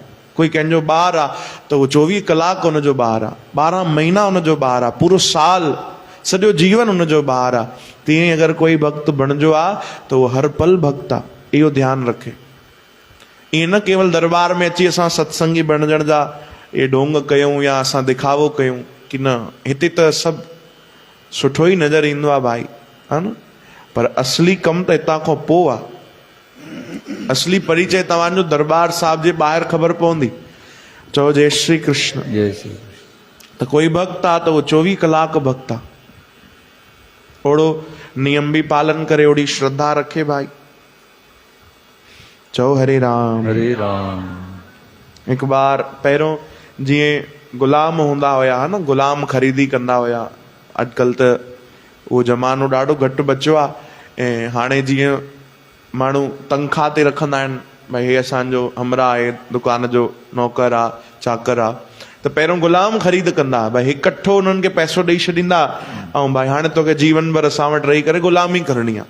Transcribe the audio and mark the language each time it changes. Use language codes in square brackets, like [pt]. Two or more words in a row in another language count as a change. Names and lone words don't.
[sd] कोई कंहिंजो ॿारु आहे त उहो 24 कलाक हुनजो ॿारु आहे, 12 महीना हुनजो ॿारु आहे, पूरो साल, सॼो जीवन हुनजो ॿारु आहे। तीअं ई अगरि कोई भक्त बणिजो आहे त उहो हर पल भक्त आहे, इहो ध्यानु रखे। ईअं न केवल दरबार में अची असां सत्संगी बणजण जा इहे ढोंग कयूं या असां दिखावो कयूं, की न, हिते त सभु सुठो ई नज़र ईंदो आहे भाई, है न। पर असली कमु त हितां खां पोइ आहे। असली परिचय तव्हांजो दरबार साहिब जे ॿाहिरि ख़बर पवंदी। चओ जय श्री कृष्ण। जय श्री कृष्ण। त कोई भक्त आहे त उहो 24 कलाक भक्त आहे, ओड़ो नियम बि पालन करे, ओड़ी श्रद्धा रखे भाई। चओ हरे राम। हरे राम। हिकु बार पहिरियों जीअं गुलाम हूंदा हुया, है न, गुलाम ख़रीदी कंदा हुया। अॼुकल्ह त उहो ज़मानो ॾाढो घटि बचियो आहे। ऐं हाणे जीअं माण्हू तनख़्वाह ते रखंदा आहिनि, भई हे असांजो हमरा आहे, दुकान जो नौकर आहे, चाकर आहे, त पहिरियों गुलाम ख़रीद कंदा, भई इकठो उन्हनि खे पैसो ॾेई छॾींदा, ऐं भई हाणे तोखे जीवन भर असां वटि रही करे गुलामी करणी आहे।